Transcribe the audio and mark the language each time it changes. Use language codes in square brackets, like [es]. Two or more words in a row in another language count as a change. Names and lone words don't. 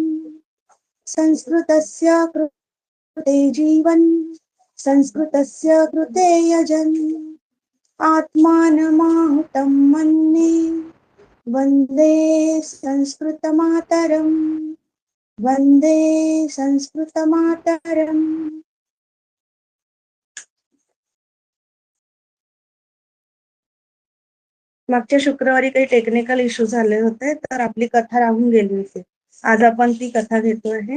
[sa] संस्कृतस्य कृते जीवन्, संस्कृतस्य कृते यजन्, आत्मानमाहुतं मन्ये वन्दे संस्कृतमातरम्, वन्दे संस्कृतमातरम्। [mr] मागच्या शुक्रवारी काही [en] technical issue [mr] झाले होते, तर आपली कथा राहून गेली होती. आज आपण ती कथा घेतो आहे.